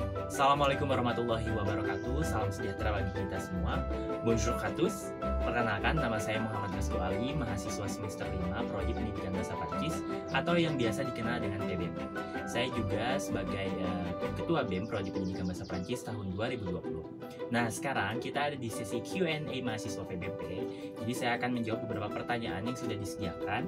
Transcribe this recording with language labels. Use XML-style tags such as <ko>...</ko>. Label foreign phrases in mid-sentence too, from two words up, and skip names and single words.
<ar>السلام عليكم ورحمة الله وبركاته.</ar> <id>Salam sejahtera bagi kita semua.</id> <fr>Bonjour à tous.</fr> <id>Perkenalkan, nama saya Muhammad Restu Ali, mahasiswa semester 5 Prodi Pendidikan Bahasa Prancis atau yang biasa dikenal dengan PBP. Saya juga sebagai Ketua BEM Prodi Pendidikan Bahasa Prancis tahun 2020. Nah, sekarang kita ada di sesi Q&A mahasiswa PBP. Jadi saya akan menjawab beberapa pertanyaan yang sudah disediakan.</id>